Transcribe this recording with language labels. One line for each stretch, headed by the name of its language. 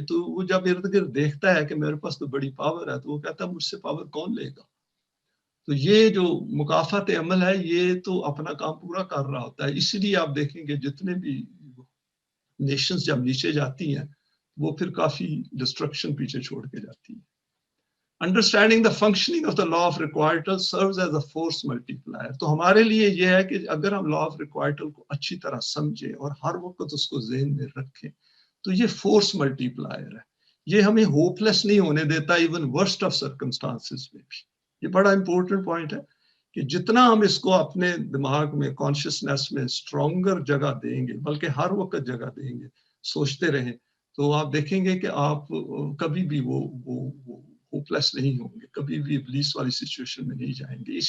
Urdu: تو وہ جب ارد گرد دیکھتا ہے کہ میرے پاس تو بڑی پاور ہے تو وہ کہتا ہے مجھ سے پاور کون لے گا. تو یہ جو مکافات عمل ہے یہ تو اپنا کام پورا کر رہا ہوتا ہے. اسی لیے آپ دیکھیں گے جتنے بھی نیشنز جب نیچے جاتی ہیں وہ پھر کافی ڈسٹرکشن پیچھے چھوڑ کے جاتی ہیں.
English: Understanding the functioning of the law of requital serves as a force multiplier.
Urdu: تو ہمارے لیے یہ ہے کہ اگر ہم law of requital کو اچھی طرح سمجھیں اور ہر وقت اس کو ذہن میں رکھیں تو یہ فورس ملٹی پلائر ہے. یہ ہمیں ہوپ لیس نہیں ہونے دیتا
English: even worst of circumstances
Urdu: میں بھی. یہ بڑا امپورٹنٹ پوائنٹ ہے کہ جتنا ہم اس کو اپنے دماغ میں کانشیسنیس میں اسٹرانگر جگہ دیں گے، بلکہ ہر وقت جگہ دیں گے، سوچتے رہیں، تو آپ دیکھیں گے کہ آپ کبھی بھی وہ ہوپلیس نہیں ہوں گے، کبھی بھی ابلیس والی سچویشن میں نہیں جائیں گے.